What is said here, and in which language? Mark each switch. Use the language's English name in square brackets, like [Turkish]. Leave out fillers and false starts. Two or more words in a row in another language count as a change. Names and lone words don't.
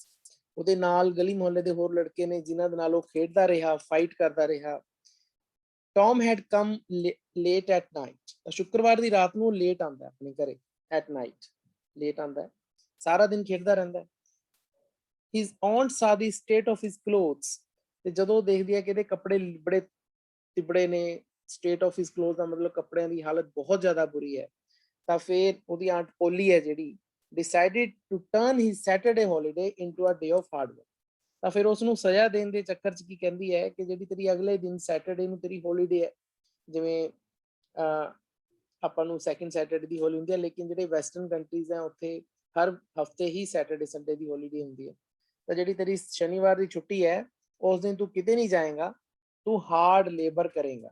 [Punjabi] ਉਹਦੇ ਨਾਲ ਗਲੀ ਮੁਹੱਲੇ ਦੇ ਹੋਰ ਲੜਕੇ ਨੇ ਜਿਨ੍ਹਾਂ ਦੇ ਨਾਲ ਉਹ ਖੇਡਦਾ ਰਿਹਾ, ਫਾਈਟ ਕਰਦਾ ਰਿਹਾ। [English] Tom had come late at night. [Punjabi] ਸ਼ੁੱਕਰਵਾਰ ਦੀ ਰਾਤ ਨੂੰ ਲੇਟ ਆਉਂਦਾ ਆਪਣੇ ਘਰੇ, [English] at night late [Punjabi] ਆਉਂਦਾ, ਸਾਰਾ ਦਿਨ ਖੇਡਦਾ ਰਹਿੰਦਾ। [English] ਹਿਸ aunt saw the state of his clothes। [Punjabi] ਤੇ ਜਦੋਂ ਦੇਖਦੀ ਹੈ ਕਿ ਇਹਦੇ ਕੱਪੜੇ ਬੜੇ ਤਿਬੜੇ ਨੇ, [English] state of his clothes [Punjabi] ਦਾ ਮਤਲਬ ਕੱਪੜਿਆਂ ਦੀ ਹਾਲਤ ਬਹੁਤ ਜ਼ਿਆਦਾ ਬੁਰੀ ਹੈ। ਤਾਂ ਫਿਰ ਉਹਦੀ ਆਂਟ ਪੋਲੀ ਹੈ ਜਿਹੜੀ [English] decided to turn his Saturday holiday into a day of hard work। [Punjabi] ਤਾਂ ਫਿਰ ਉਸਨੂੰ ਸਜ਼ਾ ਦੇਣ ਦੇ ਚੱਕਰ 'ਚ ਕੀ ਕਹਿੰਦੀ ਹੈ ਕਿ ਜਿਹੜੀ ਤੇਰੀ ਅਗਲੇ ਦਿਨ ਸੈਟਰਡੇ ਨੂੰ ਤੇਰੀ ਹੋਲੀਡੇ ਹੈ, ਜਿਵੇਂ ਆਪਾਂ ਨੂੰ [English] second Saturday [Punjabi] ਦੀ ਹੋਲੀ ਹੁੰਦੀ ਹੈ, ਲੇਕਿਨ ਜਿਹੜੇ [English] western countries [Punjabi] ਹੈ ਉੱਥੇ ਹਰ ਹਫਤੇ ਹੀ [English] Saturday Sunday [Punjabi] ਦੀ ਹੋਲੀਡੇ ਹੁੰਦੀ ਹੈ। ਤਾਂ ਜਿਹੜੀ ਤੇਰੀ ਸ਼ਨੀਵਾਰ ਦੀ ਛੁੱਟੀ ਹੈ ਉਸ ਦਿਨ ਤੂੰ ਕਿਤੇ ਨਹੀਂ ਜਾਏਗਾ, ਤੂੰ [English] hard labour [Punjabi] ਕਰੇਗਾ।